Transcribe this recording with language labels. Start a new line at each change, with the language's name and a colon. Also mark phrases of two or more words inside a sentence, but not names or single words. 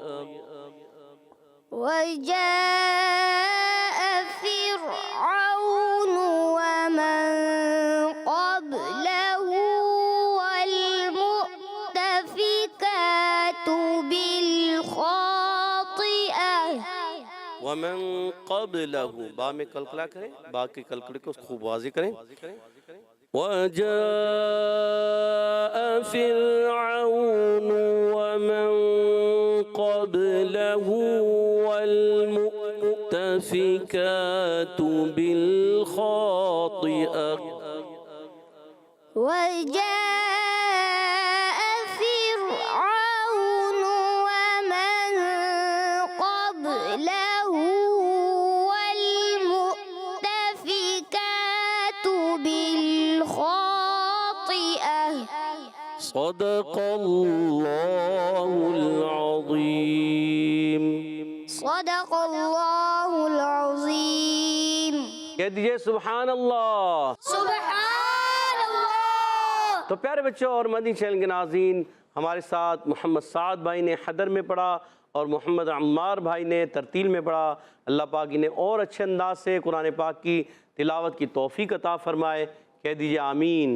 Arabic: وجاء فرعون ومن قبله والمؤتفكات بالخاطئة ومن قبله
Urdu: با میں قلقلہ کریں با کے قلقلے کو خوب واضح کریں
Arabic: وجاء فرعون ومن قبله والمؤتفكات بالخاطئة وجاء فرعون ومن قبله والمؤتفكات بالخاطئة صدق الله العظيم صدق الله العظيم
Urdu: کہہ دیجیے
Arabic: سبحان الله. سبحان الله.
Urdu: تو پیارے بچوں اور مدنی چینل کے ناظرین، ہمارے ساتھ محمد سعد بھائی نے حدر میں پڑھا اور محمد عمار بھائی نے ترتیل میں پڑھا۔ اللہ پاک انہیں اور اچھے انداز سے قرآن پاک کی تلاوت کی توفیق عطا فرمائے، کہہ دیجئے آمین۔